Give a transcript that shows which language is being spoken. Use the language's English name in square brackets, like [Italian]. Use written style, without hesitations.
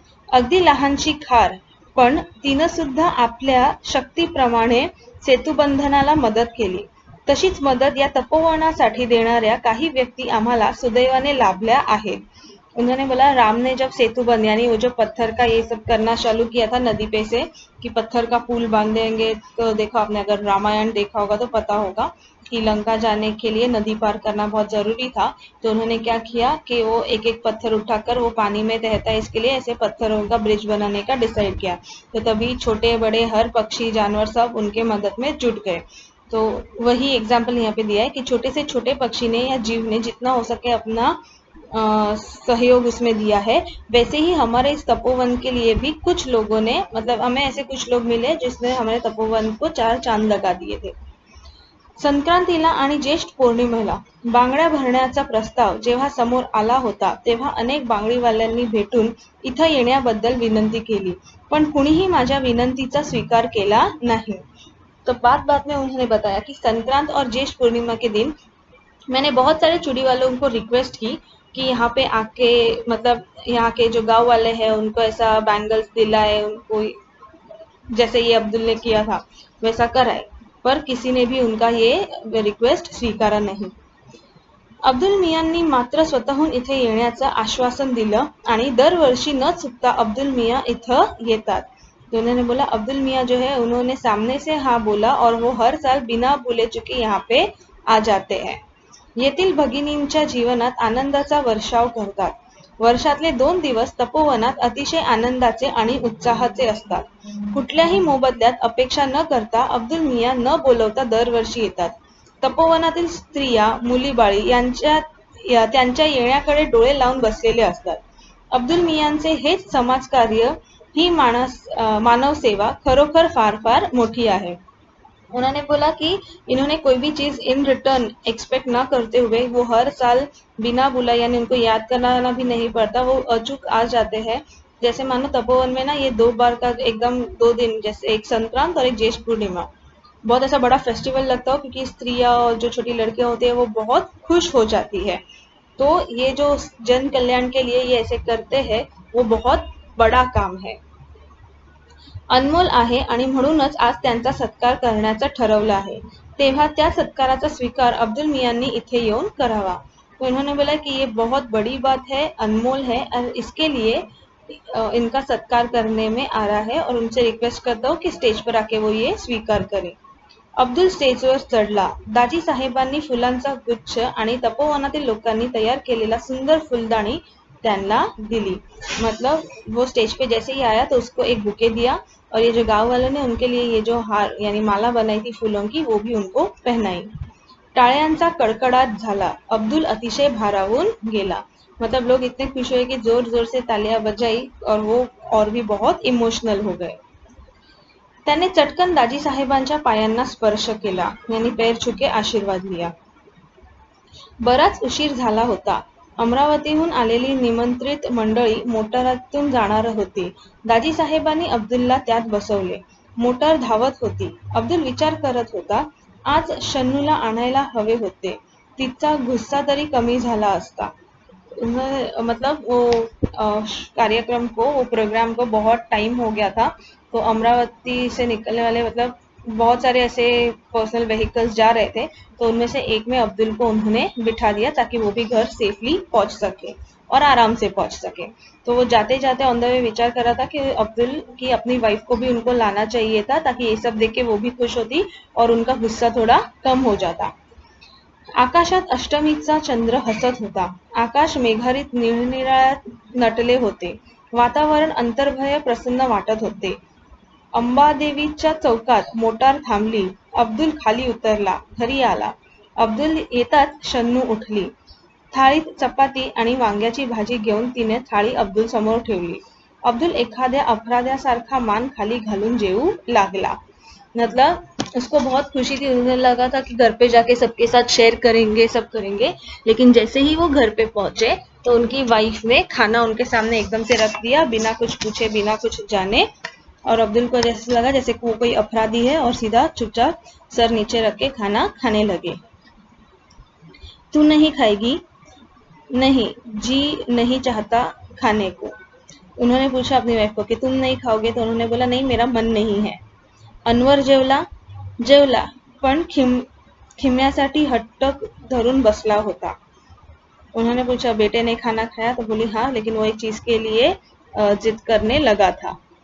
[Marathi] अगदी लहानशी खार, पण तिनं सुद्धा आपल्या शक्तीप्रमाणे सेतुबंधनाला मदत केली। तशीच मदत या तपोवनासाठी देणाऱ्या काही व्यक्ति आम्हाला सुदैवाने लाभल्या आहेत। [Hindi] उन्होंने बोला राम ने जब सेतुबंध यानी वो जो पत्थर का ये सब करना चालू किया था नदी पे से, कि पत्थर का पुल बांधेंगे। तो देखो आपने अगर रामायण देखा होगा तो पता होगा कि लंका जाने के लिए नदी पार करना बहुत जरूरी था। तो उन्होंने क्या किया कि वो एक एक पत्थर उठाकर, वो पानी में तैरता है इसके लिए ऐसे पत्थरों का ब्रिज बनाने का डिसाइड किया। तो तभी छोटे बड़े हर पक्षी जानवर सब उनके मदद में जुट गए। तो वही एग्जाम्पल यहाँ पे दिया है कि छोटे से छोटे पक्षी ने या जीव ने जितना हो सके अपना सहयोग उसमें दिया है। वैसे ही हमारे इस तपोवन के लिए भी कुछ लोगों ने, मतलब हमें ऐसे कुछ लोग मिले जिसने हमारे तपोवन को 4 चांद लगा दिए थे। [Marathi] संक्रांतीला आणि ज्येष्ठ पौर्णिमेला बांगड्या भरण्याचा प्रस्ताव जेव्हा समोर आला होता तेव्हा अनेक बांगडीवाल्यांनी भेटून इथं येण्याबद्दल विनंती केली, पण कुणीही माझ्या विनंतीचा स्वीकार केला नहीं। [Hindi] तो बात बात में उन्होंने बताया कि संक्रांत और ज्येष्ठ पूर्णिमा के दिन मैंने बहुत सारे चूड़ी वालों को रिक्वेस्ट की कि यहाँ पे आके मतलब यहाँ के जो गांव वाले हैं उनको ऐसा बैंगल्स दिलाए, उनको जैसे ये अब्दुल ने किया था वैसा कराए, पर किसी ने भी उनका ये रिक्वेस्ट स्वीकारा नहीं। [Marathi] अब्दुल मियांनी मात्र स्वतःहून इथे येण्याचं आश्वासन दिलं आणि दरवर्षी न चुकता अब्दुल मियाँ इथं येतात। [Hindi] तो उन्होंने बोला अब्दुल मियाँ जो है उन्होंने सामने से हाँ बोला और वो हर साल बिना बोले चुके यहाँ पे आ जाते हैं। [Marathi] येथील भगिनींच्या जीवनात आनंदाचा वर्षाव करतात। वर्षातले 2 दिवस तपोवनात अतिशय आनंदाचे आणि उत्साहाचे असतात। कुठल्याही मोबदल्यात अपेक्षा न करता अब्दुल मियाँ न बोलवता दरवर्षी येतात। तपोवनातील स्त्रिया मुलीबाळी त्यांच्या येण्याकडे डोळे लावून बसलेले असतात। अब्दुल मियांचे हेच समाजकार्य ही मानव सेवा खरोखर फार फार मोठी आहे। [Hindi] उन्होंने बोला कि इन्होंने कोई भी चीज इन रिटर्न एक्सपेक्ट ना करते हुए वो हर साल बिना बुलाए यानी उनको याद करना भी नहीं पड़ता, वो अचूक आ जाते हैं। जैसे मानो तपोवन में ना ये 2 बार का एकदम 2 दिन, जैसे एक संक्रांत और एक ज्येष्ठ पूर्णिमा, बहुत ऐसा बड़ा फेस्टिवल लगता हो क्योंकि स्त्रियां और जो छोटी लड़कियां होती है वो बहुत खुश हो जाती है। तो ये जो जन कल्याण के लिए ये ऐसे करते हैं वो बहुत बड़ा काम है, [Marathi] अनमोल आहे आणि म्हणूनच आज त्यांचा सत्कार करण्याचं ठरवलं आहे। तेव्हा त्या सत्काराचा स्वीकार अब्दुल मियांनी इथे येऊन करावा। [Hindi] तो इन्होंने बोला कि ये बहुत बड़ी बात है, अनमोल है और इसके लिए इनका सत्कार करने में आ रहा है और उनसे रिक्वेस्ट करता हूँ कि स्टेज पर आके वो ये स्वीकार करें। [Marathi] अब्दुल स्टेजवर चढला। दाजी साहेबांनी फुलांचा गुच्छ आणि तपोवनातील लोकांनी तयार केलेला सुंदर फुलदाणी त्यांना दिली। [Hindi] मतलब वो स्टेज पे जैसे ही आया तो उसको एक बुके दिया और ये जो गांव वालों ने उनके लिए ये जो हार यानी माला बनाई थी फूलों की वो भी उनको पहनाई। [Marathi] टाळ्यांचा कडकडाट झाला। अब्दुल अतिशय भारावून गेला। [Hindi] मतलब लोग इतने खुश हुए कि जोर जोर से तालियां बजाई और वो और भी बहुत इमोशनल हो गए। [Marathi] त्याने चटकन दाजी साहेबांच्या पायांना स्पर्श केला, यांनी [Hindi] पैर छुके आशीर्वाद लिया। [Marathi] बराच उशीर झाला होता। अमरावतीहून आलेली निमंत्रित मंडळी मोटारातून जाणार होती। दाजी साहेबांनी अब्दुलला त्यात बसवले। मोटार धावत होती। अब्दुल विचार करत होता, आज शन्नूला आणायला हवे होते, तिचा गुस्सा तरी कमी झाला असता। [Hindi] मतलब वो कार्यक्रम को वो प्रोग्राम को बहुत टाइम हो गया था, तो अमरावती से निकलने वाले मतलब बहुत सारे ऐसे पर्सनल व्हीकल्स जा रहे थे, तो उनमें से एक में अब्दुल को उन्होंने बिठा दिया ताकि वो भी घर सेफली पहुंच सके और आराम से पहुंच सके। तो वो जाते जाते ऑन द वे विचार कर रहा था कि अब्दुल की अपनी वाइफ को भी उनको लाना चाहिए था ताकि ये सब देख के वो भी खुश होती और उनका गुस्सा थोड़ा कम हो जाता। [Marathi] आकाशात अष्टमीचा चंद्र हसत होता। आकाश मेघारित निळनिळ्यात नटले होते। वातावरण अंतर्भय प्रसन्न वाटत होते। अंबादेवीच्या चौकात मोटार थांबली। अब्दुल खाली उतरला, घरी आला। अब्दुल येताच शन्नू उठली। थाळीत चपाती आणि वांग्याची भाजी घेऊन तिने थाळी अब्दुल समोर ठेवली। अब्दुल एखाद्या अपराध्यासारखा मान खाली घालून जेवू लागला। [Hindi] मतलब उसको बहुत खुशी थी, उन्हें लगा था कि घर पे जाके सबके साथ शेयर करेंगे, सब करेंगे, लेकिन जैसे ही वो घर पे पहुंचे तो उनकी वाइफ ने खाना उनके सामने एकदम से रख दिया बिना कुछ पूछे बिना कुछ जाने, और अब्दुल को जैसे लगा जैसे वो कोई अपराधी है और सीधा चुपचाप सर नीचे रख के खाना खाने लगे। तू नहीं खाएगी? नहीं, जी नहीं चाहता खाने को। उन्होंने पूछा अपनी वाइफ को कि तुम नहीं खाओगे? तो उन्होंने बोला नहीं, मेरा मन नहीं है। [Marathi] अनवर जेवला? जेवला, पण खिम्यासाठी हट्ट धरून बसला होता। [Hindi] उन्होंने पूछा बेटे ने खाना खाया? तो बोली हाँ, लेकिन वो एक चीज के लिए जिद करने लगा था।